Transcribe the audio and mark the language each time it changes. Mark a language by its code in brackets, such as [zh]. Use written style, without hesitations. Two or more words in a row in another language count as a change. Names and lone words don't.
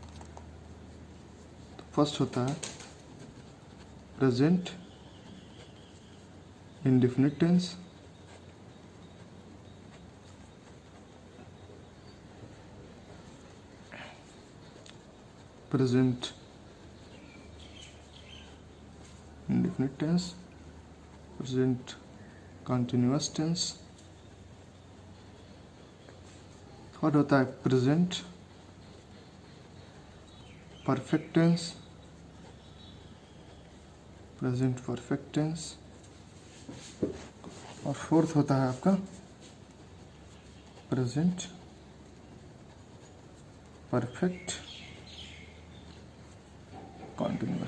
[hi] तो फर्स्ट होता है [en] present indefinite tense. प्रेजेंट indefinite tense, present continuous tense। [hi] थर्ड होता है [en] present perfect tense. [hi] और फोर्थ होता है आपका [en] present perfect continuous tense.